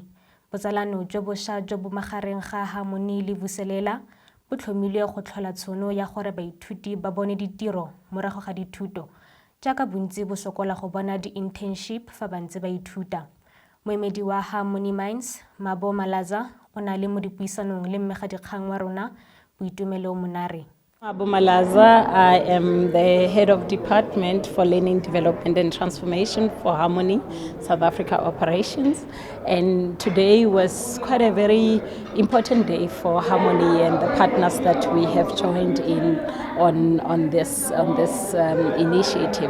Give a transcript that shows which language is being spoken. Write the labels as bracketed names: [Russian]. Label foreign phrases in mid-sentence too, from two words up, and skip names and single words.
[Tswana] Botsalano jo bošwa jo bo magareng ga Harmony le Vuselela bo tlhomilwe go tlhola tšhono ya gore baithuti ba bone ditiro morago ga dithuto, jaaka bontsi bo sokola go bona di-internship fa ba ntse ba ithuta. Moemedi wa Harmony Mines, Mabo Malaza, o na le mo dipuisanong le mmegadikgang wa rona Boitumelo Monare. Mabo Malaza, [English] I am the Head of Department for Learning, Development and Transformation for Harmony South Africa Operations. And today was quite a very important day for Harmony and the partners that we have joined in on this initiative.